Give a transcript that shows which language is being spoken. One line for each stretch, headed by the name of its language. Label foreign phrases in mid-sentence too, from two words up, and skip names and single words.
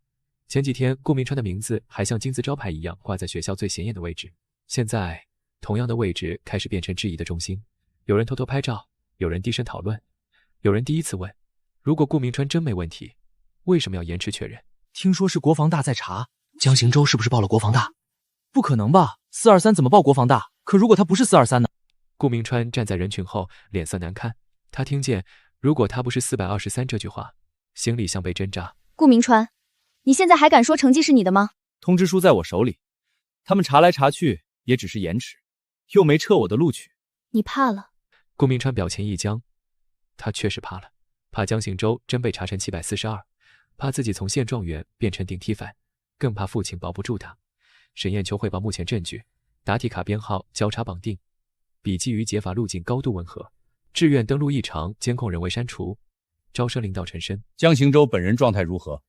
Chinese: 前幾天顧明川的名字還像金字招牌一樣掛在學校最顯眼的位置，現在同樣的位置開始變成質疑的中心。有人偷偷拍照，有人低聲討論，有人第一次問，如果顧明川真沒問題，為什麼要延遲確認？聽說是國防大在查，江行舟是不是報了國防大？不可能吧，423怎麼報國防大？可如果他不是423呢？顧明川站在人群後，臉色難看。他聽見如果他不是423這句話，心裡像被針扎。顧明川，你現在還敢說成績是你的嗎？通知書在我手裡，他們查來查去也只是延遲，又没撤我的錄取。你怕了？顧明川表情一僵，他確實怕了，怕江行舟真被查成742，怕自己從現狀元變成頂替犯，更怕父親保不住他。沈硯秋匯報目前證據，答題卡編號交叉綁定，筆記與解法路徑高度吻合，志願登錄異常，監控人為刪除，招生領導陳深。江行舟本人狀態如何？